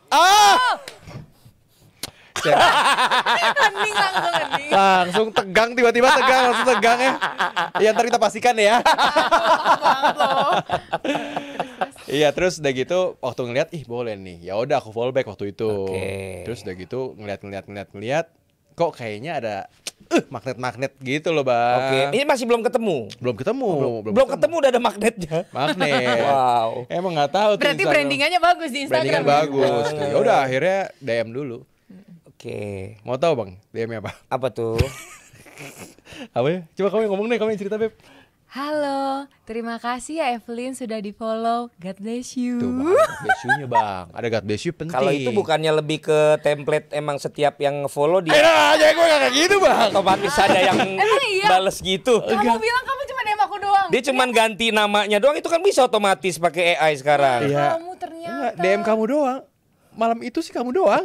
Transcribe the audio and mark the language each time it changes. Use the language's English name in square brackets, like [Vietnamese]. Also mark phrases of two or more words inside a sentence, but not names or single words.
[Indonesian] Hening langsung hening. Langsung tegang, tiba-tiba tegang, langsung tegang ya. Ya ntar kita pastikan ya. Banget loh. Iya terus udah gitu waktu ngeliat boleh nih. Ya udah aku follow back waktu itu. Oke. Terus udah gitu ngeliat kok kayaknya ada magnet-magnet gitu loh bang. Oke. Ini masih belum ketemu. Belum ketemu. Belum ketemu udah ada magnetnya. Magnet. Wow. Emang nggak tahu tuh. Berarti Instagram. brandingannya bagus di Instagram. Brandingan bagus. Ya udah akhirnya DM dulu. Oke. Mau tahu bang DM-nya apa? Apa tuh? Apa ya? Coba kamu yang ngomong deh, kamu yang cerita Beb. Halo, terima kasih ya Evelyn sudah di follow. [English] God bless you. [Indonesian] Tuh bang, [English] God bless you- [Indonesian] nya bang. Ada [English] God bless you [Indonesian] penting. Kalau itu bukannya lebih ke template emang setiap yang follow dia aja gue gak kayak gitu bang. otomatis ada yang iya? bales gitu. Kamu bilang kamu cuma DM aku doang. Dia cuman ganti namanya doang, itu kan bisa otomatis pakai AI sekarang. Iya. Kamu ternyata. Enggak, DM kamu doang. Malam itu sih kamu doang.